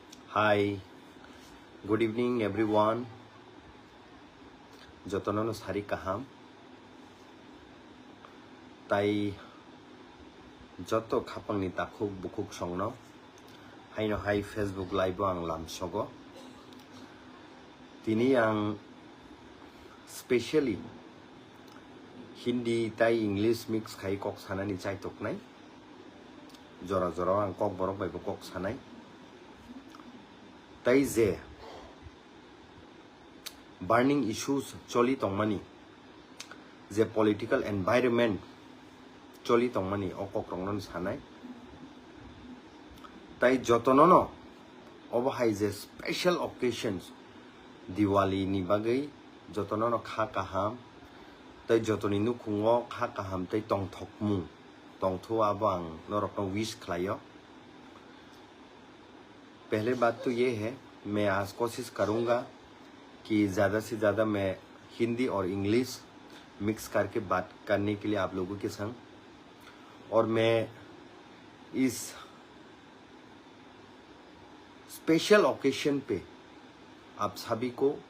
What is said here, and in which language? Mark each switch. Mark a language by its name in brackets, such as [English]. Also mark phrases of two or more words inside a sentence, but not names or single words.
[English] Hi, good evening everyone. [Kok Borok] যতননো সারি কাহাম তাই যত খাপাংনি তাখুক বুকুক সংনো হাইনো হাই फेसबुक लाइव आं लामसगो तिनि आं स्पेशली हिंदी ताई इंग्लिश मिक्स खाई कक सानानि चाय तकनाय जरा जरा आं कक बरक बायबो कक सानाय ताई जे [English] burning issues [Kok Borok] चली तंगमानि जे [English] political environment [Kok Borok] चली तंगमानि अकक रंगन सानाय ताई जतननो अबहाय जे [English] special occasions [Kok Borok] दिवाली नि बागै जतननो खा काहाम ताई जतनि नुखुङो खा काहाम ताई तंथकमु तंथुआबो आं नरकनो विश खलायो। [Hindi] पहले बात तो ये है, मैं आज कोशिश करूंगा कि ज़्यादा से ज़्यादा मैं हिंदी और इंग्लिश मिक्स करके बात करने के लिए आप लोगों के संग, और मैं इस [English] special occasion [Hindi] पे आप सभी को